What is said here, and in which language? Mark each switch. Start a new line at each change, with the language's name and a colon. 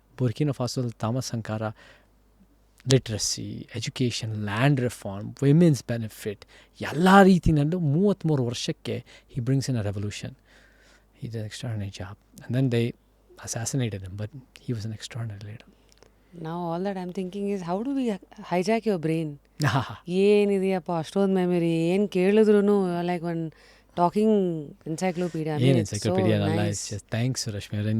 Kannada: Burkina ಫಾಸೋದಲ್ಲಿ Thomas ಸಂಕಾರ literacy, education, land reform, women's benefit ಎಲ್ಲ ರೀತಿಯಲ್ಲೂ 33 ವರ್ಷಕ್ಕೆ
English: He brings in a revolution. He did an extraordinary job and then they assassinated him, but he was an extraordinary leader. Now all that I'm thinking is, how do we hijack your brain?
Kannada: ಏನಿದೆಯಪ್ಪ ಅಷ್ಟೊಂದು memory, ಏನು ಕೇಳಿದ್ರು
English: Like one talking encyclopedia.
Kannada: ಏನು encyclopaedia ಅಲ್ಲ,
English: It's just thanks Rashmi ಅವರೇ.